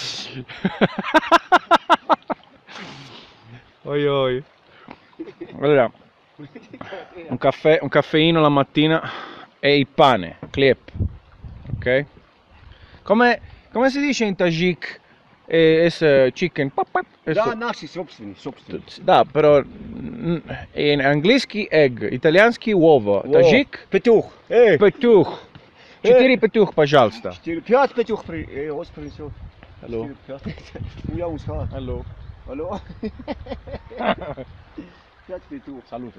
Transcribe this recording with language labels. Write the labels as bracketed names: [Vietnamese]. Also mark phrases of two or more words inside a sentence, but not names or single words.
[Italian] Oi oi. Allora, un caffeino la mattina e il pane, clip, ok? Come si dice in Tajik? Chicken. [Russian] Да, наши собственные. Да, [Italian] però in [Russian] английский egg, итальянский уово, Tajik Петух. петух. 4 петух, пожалуйста. 5 петух принесет. Алло. Я ушел. Алло. Алло. 5 петух. [Italian] Salute.